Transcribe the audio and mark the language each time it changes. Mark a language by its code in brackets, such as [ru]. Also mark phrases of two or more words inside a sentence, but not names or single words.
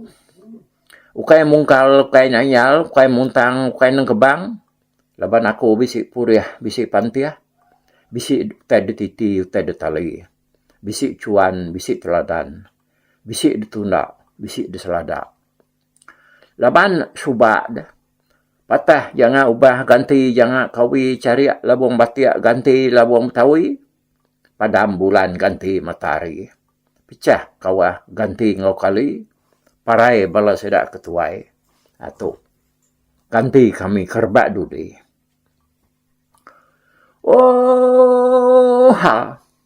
[iba] Ukai mungkal, ukai nanyal, ukai muntang, ukai nengkebang. Laban aku bisik puriah, bisik pantiah. Bisik utai detiti, utai detali. Bisik cuan, bisik teladan. Bisik ditundak, bisik diseladak. Laban subak dah. Patah jangan ubah ganti, jangan kawi cari labung batiak ganti labung betawi. Padam bulan ganti matahari. Pecah kawah ganti ngau kali. Parai bala sedak ketuai. Atau ganti kami kerbat dudi. Oh ha.